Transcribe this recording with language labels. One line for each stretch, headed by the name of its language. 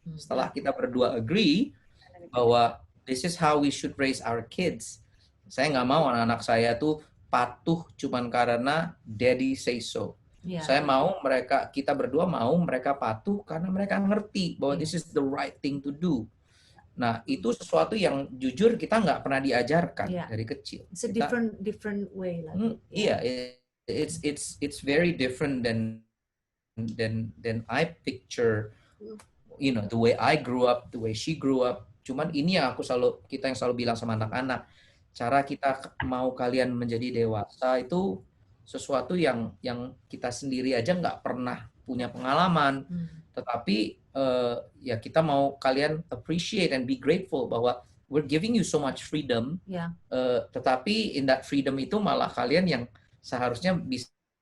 Indonesian: Setelah kita berdua agree bahwa
English: this is how we should raise our kids,
Indonesian: saya nggak mau anak-anak saya tuh patuh cuman karena
English: daddy say so.
Indonesian: Saya mau kita berdua mau mereka patuh karena mereka ngerti bahwa
English: this is the right thing to do.
Indonesian: Nah, itu sesuatu yang jujur kita nggak pernah diajarkan dari kecil.
English: It's a different way lah. It's very different than I picture, the way I grew up, the way she grew up.
Indonesian: Cuman ini yang kita yang selalu bilang sama anak-anak, cara kita mau kalian menjadi dewasa itu sesuatu yang kita sendiri aja nggak pernah punya pengalaman, tetapi ya kita mau kalian
English: appreciate and be grateful
Indonesian: bahwa
English: we're giving you so much freedom,
Indonesian: tetapi
English: in that freedom
Indonesian: itu malah kalian yang seharusnya bisa